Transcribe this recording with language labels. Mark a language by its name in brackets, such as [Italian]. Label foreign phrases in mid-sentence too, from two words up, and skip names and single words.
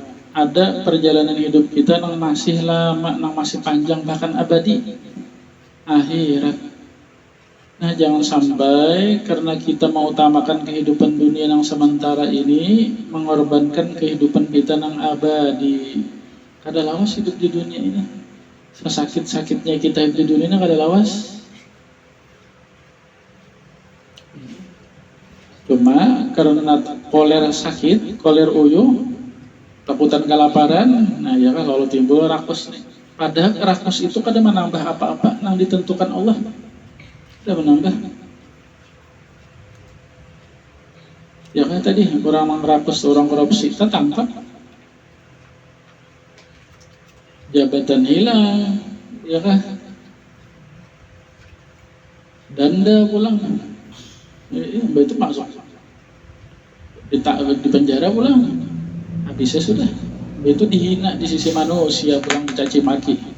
[Indonesian] Ada perjalanan hidup kita yang masih lama, yang masih panjang, bahkan abadi. Akhirat. Nah, jangan sampai karena kita mengutamakan kehidupan dunia yang sementara ini mengorbankan kehidupan kita yang abadi. [Banjar] Kada lawas hidup di dunia ini. Sesakit-sakitnya kita hidup di dunia ini kada lawas. Cuma karena koler sakit, koler uyuh, takutan kelaparan, nah ya kan lalu timbul rakus nih. Padahal rakus itu kada menambah apa-apa yang ditentukan Allah. Kada menambah. [Indonesian] Ya kan tadi orang rakus, orang korupsi, kita tangkap. Jabatan hilang, ya kan? [Banjar] Danda pulang. [Indonesian] Ya, itu masuk di penjara pulang, habisnya sudah itu dihina di sisi manusia, pulang dicaci maki.